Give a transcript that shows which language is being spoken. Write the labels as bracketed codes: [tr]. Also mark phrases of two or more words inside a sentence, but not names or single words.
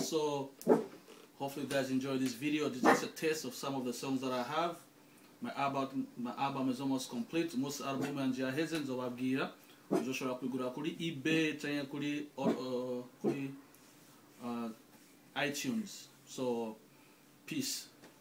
[en] So hopefully you guys enjoy this video. This is just a taste of some of the songs that I have. My album is almost complete. Most album [rn] yanje yaheze nzobabwira uzoshobora kwigura kuri eBay cyangwa kuri iTunes. [en] So peace.